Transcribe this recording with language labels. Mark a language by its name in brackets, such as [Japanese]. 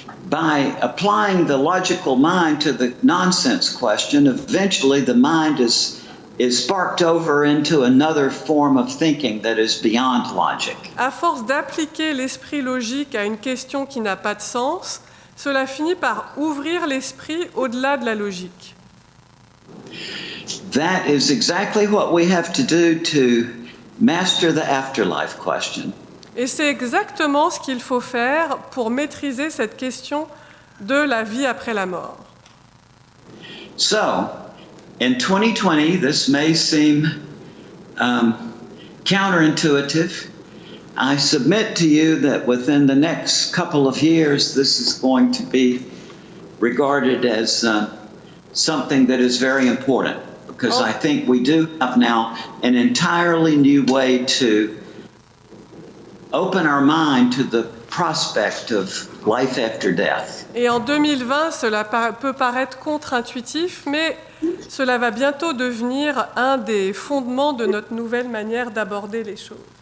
[English] By applying the logical mind to the nonsense question, eventually the mind is sparked over into another form of thinking that is beyond logic. [French] À force d'appliquer l'esprit logique à une question qui n'a pas de sens, cela finit par ouvrir l'esprit au-delà de la logique. [English] That is exactly what we have to do to master the afterlife question. [French] Et c'est exactement ce qu'il faut faire pour maîtriser cette question de la vie après la mort. [English] So, in 2020, this may seem counterintuitive. I submit to you that within the next couple of years, this is going to be regarded as something that is very important, because I think we do have now an entirely new way to open our mind to the prospect of life after death. [French] Et en 2020, cela peut paraître contre-intuitif, mais cela va bientôt devenir un des fondements de notre nouvelle manière d'aborder les choses.